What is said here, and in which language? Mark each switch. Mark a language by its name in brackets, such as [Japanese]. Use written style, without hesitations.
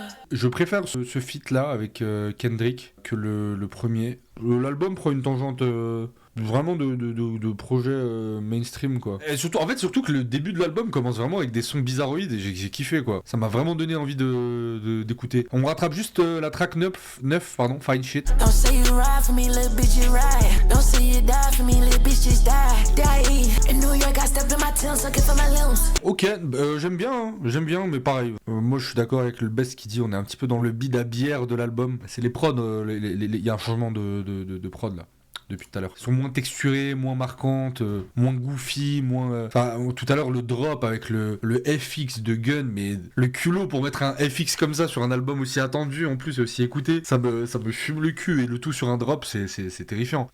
[French] Je préfère ce feat là avec Kendrick que le premier. L'album prend une tangente vraiment de projet mainstream, quoi. Et surtout que le début de l'album commence vraiment avec des sons bizarroïdes et j'ai kiffé, quoi. Ça m'a vraiment donné envie d'écouter. On rattrape juste la track 9, Fine Shit. [English] Don't say you ride for me, little bitch, you ride. Don't say you die for me, little bitch, just die. In New York, I stepped in my town, sucking for my limbs. [French] Ok, j'aime bien, mais pareil. Moi, je suis d'accord avec le best qui dit on est un petit peu dans le bid à bière de l'album. C'est les prods, il y a un changement de prod là. Depuis tout à l'heure. Elles sont moins texturées, moins marquantes, moins goofy, moins... Enfin, tout à l'heure, le drop avec le FX de Gun, mais le culot pour mettre un FX comme ça sur un album aussi attendu, en plus aussi écouté, ça me fume le cul, et le tout sur un drop, c'est terrifiant.